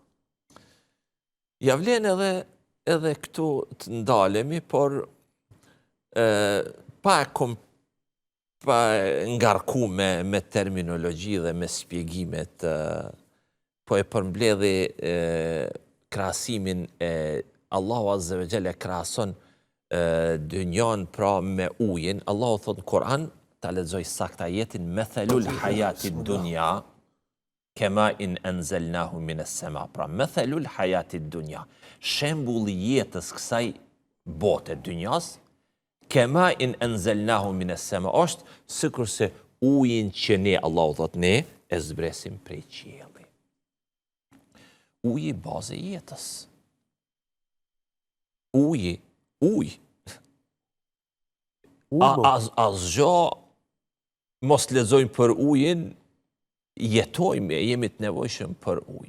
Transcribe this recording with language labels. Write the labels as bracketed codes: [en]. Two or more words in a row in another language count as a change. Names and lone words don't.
[sq] Ja vlen edhe këtu të ndalemi, por pa ngarku me terminologji dhe me shpjegimet, po e përmbledhi krahasimin e Allahu [ar] عز وجل [sq] krahason dynjan pra me ujin. Allahu thot në Kur'an, ta lexoj saktë ajetin, [ar] مثل الحياة الدنيا كماء أنزلناه من السماء. Pra مثل الحياة الدنيا, [sq] shembulli jetës kësaj bote dynjas, [ar] كماء أنزلناه من السماء, [sq] është sikurse ujin që ne, Allahu thot, ne e zbresim prej qielli. Uji bazë e jetës. Uji. Asgjë mos lexojmë për ujin, jetojmë, jemi të nevojshëm për ujë.